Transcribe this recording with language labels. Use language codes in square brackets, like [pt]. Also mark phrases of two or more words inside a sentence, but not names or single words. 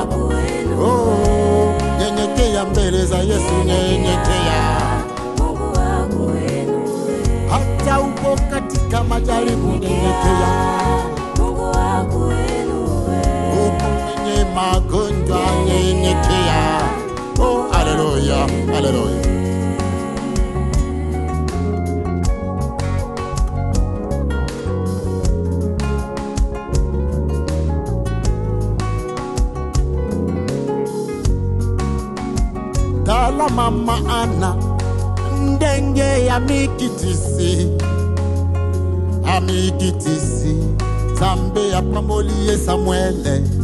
[sw] Oh, nyenyekea mbele za Yesu, nyenyekea. Hata uko katika majaribu, nyenyekea. Uko kwenye magonjwa, nyenyekea. Oh, haleluya, haleluya. [ln] Tala mama Ana, ndenge ya mikitisi, amikitisi Zambe ya pamolie Samuele.